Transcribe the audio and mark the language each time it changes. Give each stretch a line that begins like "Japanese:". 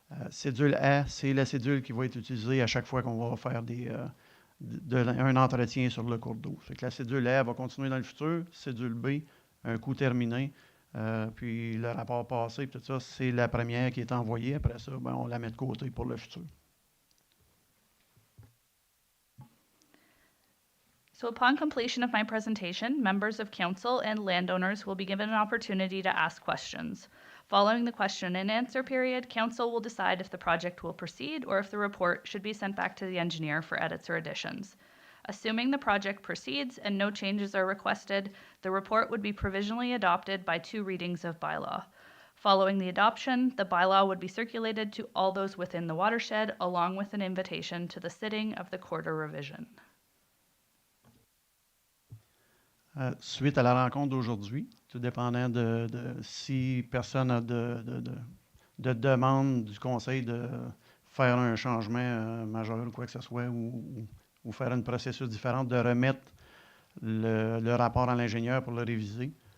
French: Cédule A, c'est la cédule qui va être utilisée à chaque fois qu'on va faire un entretien sur le cours d'eau. Fait que la cédule A va continuer dans le futur. Cédule B, un coup terminé. Puis le rapport passé, tout ça, c'est la première qui est envoyée. Après ça, ben, on la met de côté pour le futur.
English: So upon completion of my presentation, members of council and landowners will be given an opportunity to ask questions. Following the question and answer period, council will decide if the project will proceed or if the report should be sent back to the engineer for edits or additions. Assuming the project proceeds and no changes are requested, the report would be provisionally adopted by 2 readings of bylaw. Following the adoption, the bylaw would be circulated to all those within the watershed, along with an invitation to the sitting of the quarter revision.
French: Suite à la rencontre d'aujourd'hui, tout dépendant de si personne a de demande du conseil de faire un changement majeur ou quoi que ce soit, ou faire un processus différent, de remettre le rapport à l'ingénieur pour le réviser.